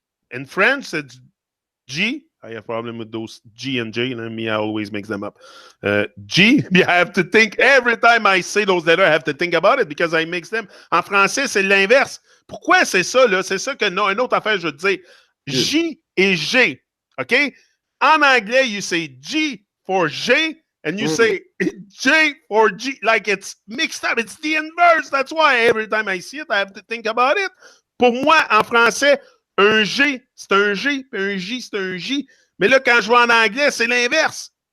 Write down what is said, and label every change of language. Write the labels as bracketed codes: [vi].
[en] In French, it's G. I have a problem with those G and J, and me, I always mix them up. G, I have to think, every time I say those letters, I have to think about it because I mix them. [fr] En français, c'est l'inverse. Pourquoi c'est ça, là? C'est ça que non, une autre affaire, je veux dire. J et G, OK? En anglais, [en] you say G for J, and you say J for G. Like, it's mixed up. It's the inverse. That's why every time I see it, I have to think about it. [fr] Pour moi, en français, un G, c'est un G, puis un J, c'est un J. Mais là, quand je vais en anglais, c'est l'inverse.